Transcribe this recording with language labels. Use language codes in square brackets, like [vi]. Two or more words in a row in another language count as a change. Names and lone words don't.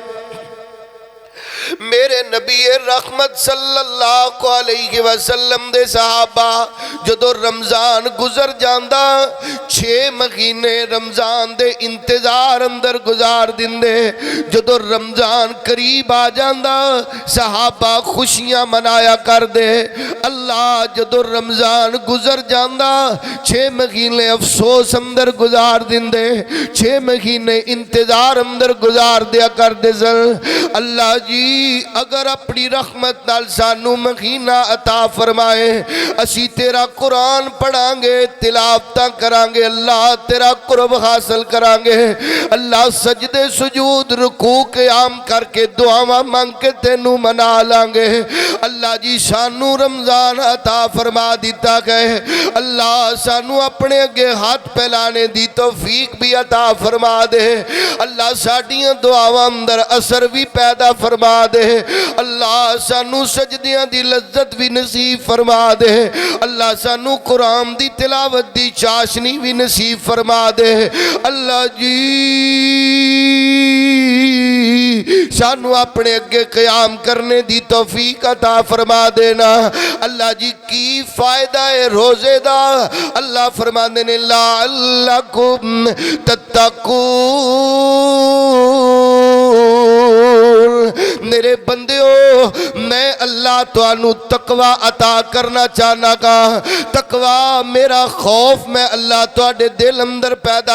[pa] میرے نبی رحمت [ar] صلی اللہ علیہ وسلم [pa] دے صحابہ جدو رمضان گزر جاندہ 6 مہینے رمضان دے انتظار اندر گزار دندے، جدو رمضان قریب آ جاندہ صحابہ خوشیاں منایا کر دے۔ اللہ جدو رمضان گزر جاندہ 6 مہینے افسوس اندر گزار دندے، 6 مہینے انتظار اندر گزار دیا کر دے۔ اللہ جی اگر اپنی رحمت نال سانو مہینہ عطا فرمائے اسی تیرا قرآن پڑھاں گے تلاوتاں کران گے اللہ تیرا قرب حاصل کران گے اللہ سجدے سجود رکوع قیام کر کے دعاواں مانگ کے تینوں منا لیں گے اللہ جی سانو رمضان عطا فرما دیتا گئے اللہ سانو اپنے اگے ہاتھ پھیلانے دی توفیق بھی عطا فرما دے اللہ ساڈیاں دعاواں اندر اثر بھی پیدا فرما دے اللہ سانو سجدیاں دی لذت بھی نصیب فرما دے اللہ سانو قرآن دی تلاوت دی چاشنی بھی نصیب فرما دے اللہ جی سانو اپنے اگے قیام کرنے دی توفیق عطا فرما دینا اللہ جی کی فائدہ ہے روزے دا اللہ فرما دینے [ar] لعلکم تتقون [pa] میرے بندیوں میں اللہ تو انو تقوی عطا کرنا چاہنا گا تقوی میرا خوف میں اللہ تو اڈے دل اندر پیدا